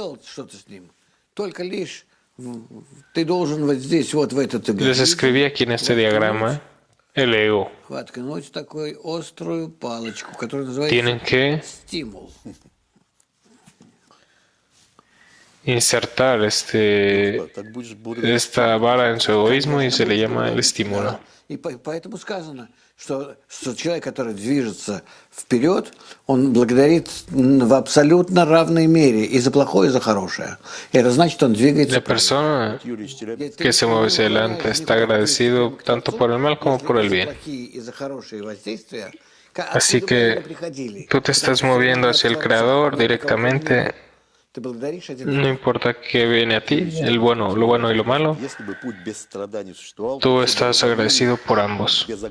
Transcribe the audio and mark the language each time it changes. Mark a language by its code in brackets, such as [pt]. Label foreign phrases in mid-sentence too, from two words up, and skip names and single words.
[es] Les escribí aquí en este diagrama el ego. Tienen que insertar esta vara en su egoísmo y se le llama el estímulo. [ru] Что человек, который движется вперед, он благодарит в абсолютно равной мере и за плохое, и за хорошее. Это значит, он двигается. [es] La persona que se mueve hacia adelante está agradecido tanto por el mal como por el bien. Así que tú te estás moviendo hacia el Creador directamente. No importa qué viene a ti, lo bueno y lo malo, tú estás agradecido por ambos.